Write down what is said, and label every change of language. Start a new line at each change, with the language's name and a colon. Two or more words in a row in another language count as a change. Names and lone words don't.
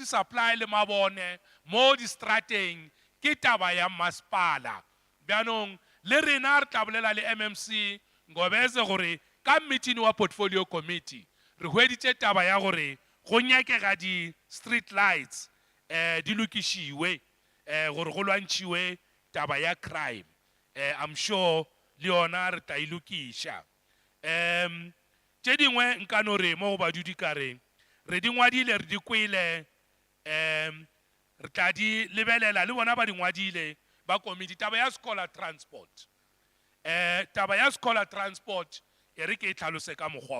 Northern Sotho: supply le mabone mo distrateng ke taba ya masepala bjanong le rena re tla bolela le MMC ngobeze gore ka meeting wa
English: portfolio committee
Northern Sotho: re hweditše taba ya gore go nyakega di
English: street lights
Northern Sotho: di lokišiwe gore go lwantšhiwe taba ya crime
English: I'm sure
Northern Sotho: le yona re tla e lokiša tše dingwe nka no re mo go badudi ka reng re di ngwadile re di kwele re tla di lebelela le bona ba di ngwadile ba komiti taba ya
English: scholar transport
Northern Sotho: taba ya
English: scholar transport
Northern Sotho: e re ke e tlhalose ka mokgwa